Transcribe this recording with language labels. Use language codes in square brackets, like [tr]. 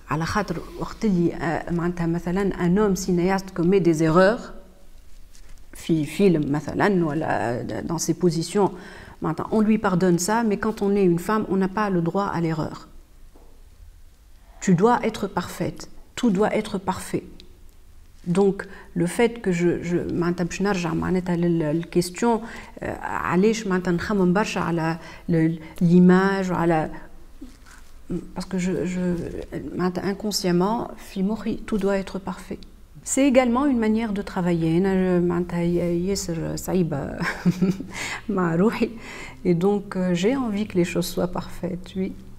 [fr] Un homme cinéaste commet des erreurs, film, dans ses positions, on lui pardonne ça, mais quand on est une femme, on n'a pas le droit à l'erreur. Tu dois être parfaite, tout doit être parfait. Donc le fait que [ar] باش نرجع معناتها للكيستيون علاش معناتها نخمم برشا على [fr] l'image [ar] وعلى [fr] parce que [ar] معناتها [fr] inconsciemment [ar] في مخي [fr] tout doit être parfait. C'est également une manière de travailler. [ar] أنا معناتها ياسر صعيبة مع روحي [fr] et donc j'ai envie que les choses soient parfaites, oui.